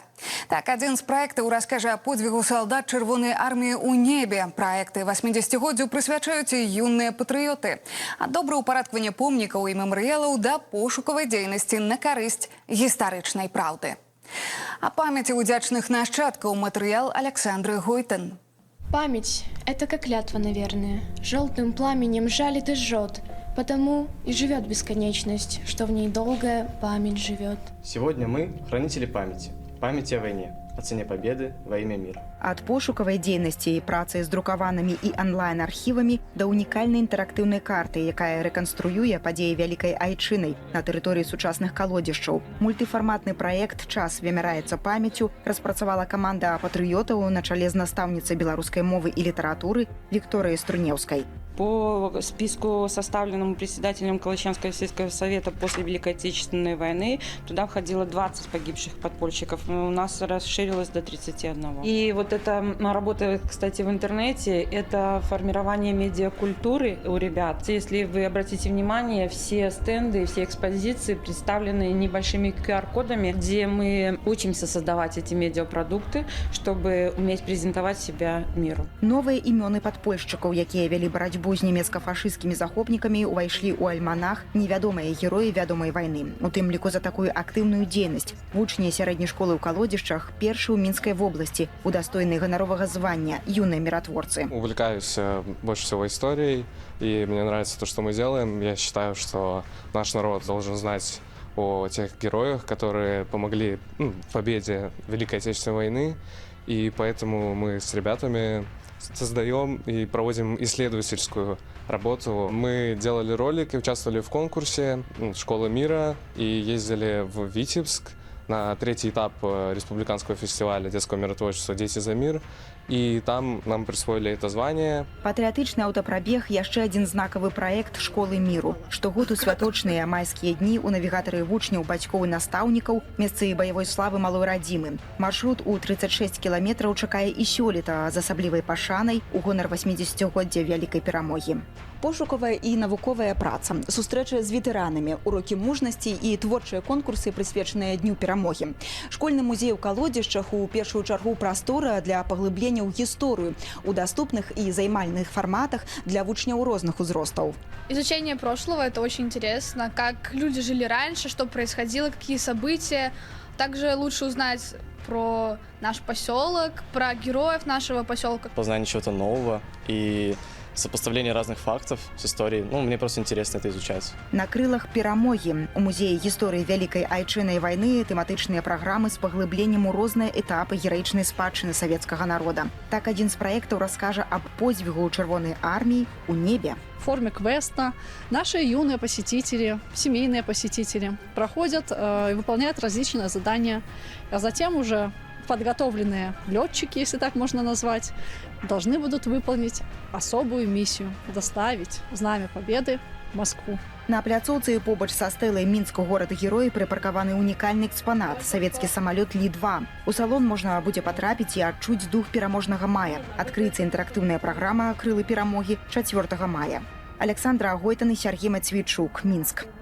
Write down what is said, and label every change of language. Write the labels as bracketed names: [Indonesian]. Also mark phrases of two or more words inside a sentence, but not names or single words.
[Belarusian] Так, адзін з праектаў раскажа о подвігу салдат Чырвонай арміі ў небе. Праекты 80-годдзю прысвячаюць юныя патрыёты. Ад добраўпарадкавання помнікаў і мемарыялаў да пошукавай дзейнасці на карысць гістарычнай праўды. А памяці удзячных нашчадкаў матэрыял Александры Гойтен. [Russian] Память – это как клятва, наверное. Желтым пламенем жалит и жжет. Потому и живет бесконечность, что в ней долгая память живет. Сегодня мы – хранители памяти. Памяти о войне, о цене победы во имя мира. [Belarusian] Ад пошукавай дзейнасці і працы з друкаванымі і онлайн-архівамі да унікальнай інтэрактыўнай карты, якая рэканструюе падзеі Вялікай Айчынай на тэрыторыі сучасных калодзішчаў. Мультыфарматны праект «Час вымяраецца памяццю» распрацавала каманда патрыётаў на чале з настаўніцай беларускай мовы і літаратуры Викторией Струневской. [Russian] По списку, составленному председателем Калачанского сельского совета после Великой Отечественной войны, туда входило 20 погибших подпольщиков. У нас расширилось до 31. И вот эта работа, кстати, в интернете, это формирование медиакультуры у ребят. Если вы обратите внимание, все стенды, все экспозиции представлены небольшими QR-кодами, где мы учимся создавать эти медиапродукты, чтобы уметь презентовать себя миру. [Belarusian] Новыя імёны падпольшчыкаў, якія вялі барацьбу з нямецка-фашысцкімі захопнікамі, увайшлі ў альманах невядомыя героі вядомай вайны. У тым ліку за такую актыўную дзейнасць вучні сярэдняй школы ў Калодзішчах першы ў Мінскай вобласці удостоены ганаровага звання юныя миротворцы. [Russian] Увлекаюсь больше всего историей, и мне нравится то, что мы делаем. Я считаю, что наш народ должен знать о тех героях, которые помогли в победе Великой Отечественной войны, и поэтому мы с ребятами создаем и проводим исследовательскую работу. Мы делали ролик и участвовали в конкурсе «Школа мира» и ездили в Витебск на третий этап республиканского фестиваля детского миротворчества «Дети за мир». И там нам присвоили это звание. [Belarusian] Патрыятычны аўтапрабег – яшчэ адзін знакавы праект школы міру. Штогод у святочныя майскія дні у навігатары вучняў, бацькоў і настаўнікаў месцы баявой славы малой радзімы. Маршрут у 36 кіламетраў чакае і сёлета з асаблівай пашанай у гонар 80-годдзя вялікай перамогі. Пошукавая і навуковая праца, сустрэча з ветэранамі, урокі мужнасці і творчыя конкурсы, прысвечаныя Дню перамогі. Школьны музей у Калодзішчах у першую чаргу прастора для паглыблення ў гісторыю у доступных і займальных форматах для вучняў розных узростаў. [Russian] Изучение прошлого – это очень интересно, как люди жили раньше, что происходило, какие события. Также лучше узнать про наш поселок, про героев нашего поселка. Познание чего-то нового и сопоставление разных фактов с историей. Мне просто интересно это изучать. [Belarusian] На крылах перамогі у музеі гісторыі Вялікай Айчынай вайны тэматычныя праграмы з паглыбленнем у розныя этапы гераічнай спадчыны савецкага народа. Так, адзін з праектаў раскажа аб подзвігу Чырвонай арміі ў небе. [Russian] В форме квеста наши юные посетители, семейные посетители проходят и выполняют различные задания, а затем уже подготовленные летчики, если так можно назвать, должны будут выполнить особую миссию – доставить Знамя Победы в Москву. [Belarusian] На пляцоўцы побач са стэлай Мінску горада-героя прыпаркаваны унікальны экспанат – савецкі самалёт Лі-2. У салон можна будзе патрапіць і адчуць дух пераможнага мая. Адкрыецца інтэрактыўная праграма «Крылы перамогі» 4 мая. Александра Гойтен і Сергей Мацвейчук, Мінск.